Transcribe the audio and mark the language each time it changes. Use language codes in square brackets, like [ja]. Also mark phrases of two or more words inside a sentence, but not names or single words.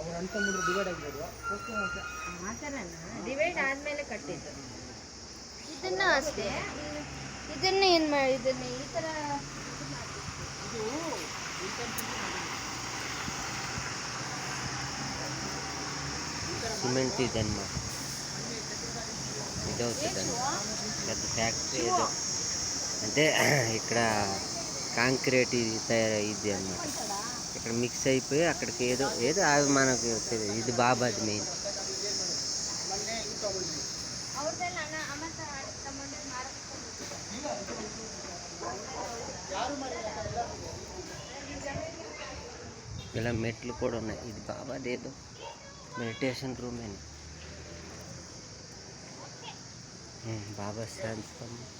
[kn] ಡಿವೈಡ್ ಆಗಿರೋದು. ಆ ಥರನಾ? ಡಿವೈಡ್ ಆದಮೇಲೆ ಕಟ್ಟಿದ್ದು. ಇದನ್ನು ಅಷ್ಟೇ, ಇದನ್ನು ಏನು ಮಾಡಿ, ಇದನ್ನು ಈ ಥರ [te] సిమెంట్ ఇది అన్నమాట. ఇది అవుతుందండి పెద్ద ఫ్యాక్టరీ ఏదో, అంటే ఇక్కడ కాంక్రీట్ ఇది తయారైద్ది అనమాట. ఇక్కడ మిక్స్ అయిపోయి అక్కడికి ఏదో ఏదో అవి మనకు తెలియదు. ఇది బాబాది మెయిన్. [kn] ಅವ್ರದ್ದೆಲ್ಲ ಅಮ್ಮ ತಗೊಂಡು [te] ఇలా మెట్లు కూడా ఉన్నాయి. ఇది బాబాది ఏదో [en] meditation room [te] అని. బాబా శాంతం.